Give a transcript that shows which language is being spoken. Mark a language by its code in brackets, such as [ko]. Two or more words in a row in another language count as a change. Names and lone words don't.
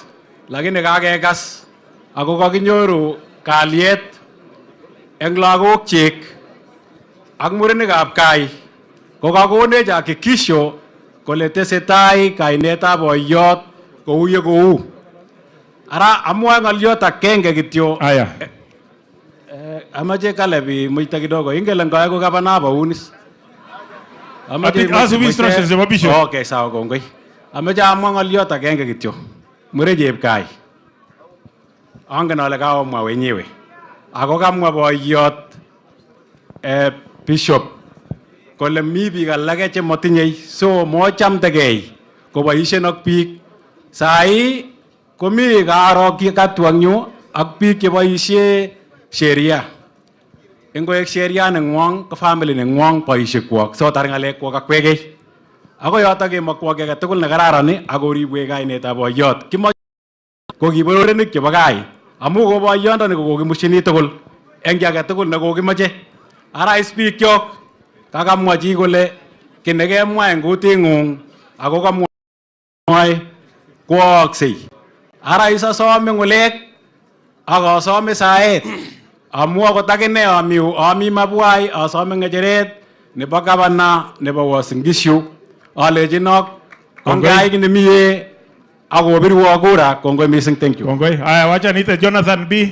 [kln] Lakini kakekas ako kakinyoru kalyet eng lagokchik ak murenikab kai ko kakonech hakikisho kole tesetai kainetab boyot kou ye kou. Ara amwae ng'olyot agenge kityo. Aya. [sw] Amache Caleb muita kidogo. [kln] Ingele ngoeku gavana hapa unis. Asubi instructions zebo bishop. Okay, sawa kongoi. Amache amwa ng'olyot agenge kityo. Mure Chepkai. Angen ale kaomwa wenyewe. Ako kamwa boyot Bishop kole mi biik alake che motinyei so mochamdegei koboisien ak biik. Sai komi karok katwang'yu ak biik cheboisie sheria. Ingoek sheria nengwong ko family nengwong boisiekwok so tar ng'alekwok ak kwekei. Ako yotok kemokwok age tugul nekararan ak koribwech kainetab boyot. Kimoche ko kibororenik chebo kai. Amu ko boyondoni ko kokimushini tugul eng age tugul nekokimoche. Ara speak kyok kakamwa chi kole ki nekemwa eng kuting'ung ako kamwoe kwooksei. Ara isasome ng'ulek ak asome saet amu akot akine ami Mabwai asome ng'echeret nebo gavana nebo Uasin Gishu alejinok ongai nimie akobirwo kura. Kongoi missing, [en] thank you. [kln] Kongoi. [sw] Haya, wacha niite Jonathan B.